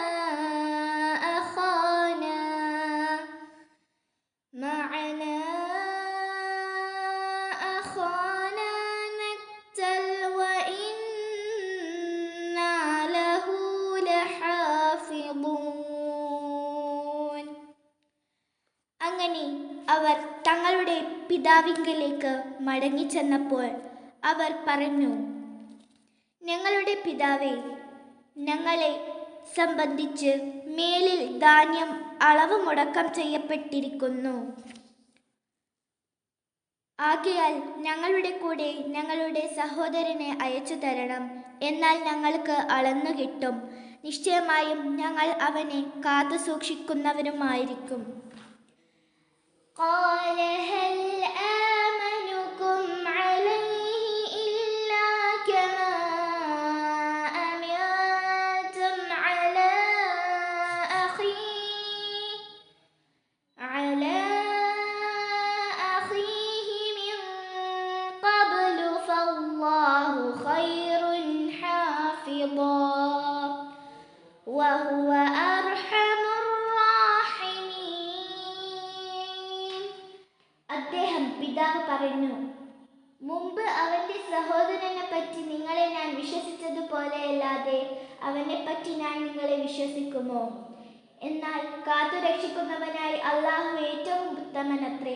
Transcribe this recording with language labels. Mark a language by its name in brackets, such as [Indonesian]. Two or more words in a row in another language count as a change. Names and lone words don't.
[Arabic] أخانا نكتل وإنا له لحافظون. [Malayalam] അങ്ങനെ അവർ തങ്ങളുടെ പിതാവിങ്കലേക്ക് മടങ്ങിച്ചെന്നപ്പോൾ അവർ പറഞ്ഞു, ഞങ്ങളുടെ പിതാവേ, ഞങ്ങളെ സംബന്ധിച്ച് മേലിൽ ധാന്യം അളവ് മുടക്കം ചെയ്യപ്പെട്ടിരിക്കുന്നു. ആകയാൽ ഞങ്ങളുടെ കൂടെ ഞങ്ങളുടെ സഹോദരനെ അയച്ചു തരണം. എന്നാൽ ഞങ്ങൾക്ക് അളന്നു കിട്ടും. നിശ്ചയമായും ഞങ്ങൾ അവനെ കാത്തു സൂക്ഷിക്കുന്നവരുമായിരിക്കും. [Arabic] قال هل آمنكم عليه إلا كما أمنتم على أخيه من قبل فالله خير حافظا وهو أرحم الراحمين. [Malayalam] അദ്ദേഹം പിതാവ് പറഞ്ഞു, മുമ്പ് അവന്റെ സഹോദരനെ പറ്റി നിങ്ങളെ ഞാൻ വിശ്വസിച്ചതുപോലെയല്ലാതെ അവനെപ്പറ്റി ഞാൻ നിങ്ങളെ വിശ്വസിക്കുമോ? എന്നാൽ കാത്തുരക്ഷിക്കുന്നവനായി അല്ലാഹു ഏറ്റവും ഉത്തമനത്രേ.